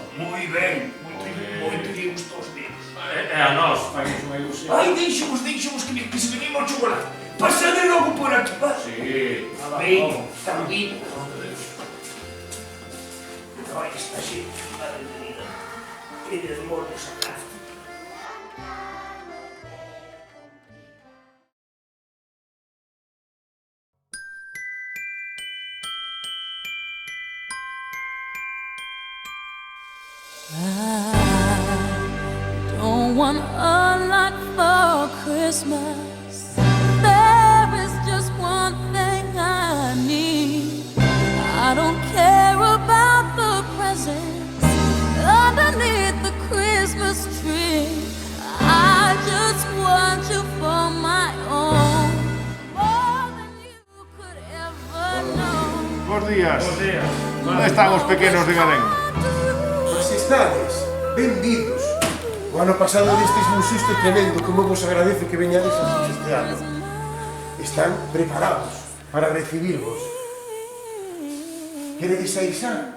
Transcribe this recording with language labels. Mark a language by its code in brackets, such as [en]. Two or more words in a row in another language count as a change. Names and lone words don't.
[gl] Moi ben, moito lle gustou os dedos. E a nós, fagamos unha ilusión. Ai, deixemos que se venimos ao chocolate. Pasade logo por aquí, va. Sí. Ben, [es] está bien. [gl] Ai, está xente, [es] madre mía. [gl] Que demonios sacaste. [en] I don't want a lot for Christmas. There is just one thing I need. I don't care about the presents underneath the Christmas tree. I just want you for my own, more than you could ever know. [gl] Bos días. Bos días. Onde están os pequenos de Galén? Mas estades, benvidos. O ano pasado destes un susto tremendo, como vos agradezo que veñades así este ano. Están preparados para recibirvos. Queredes sair xa?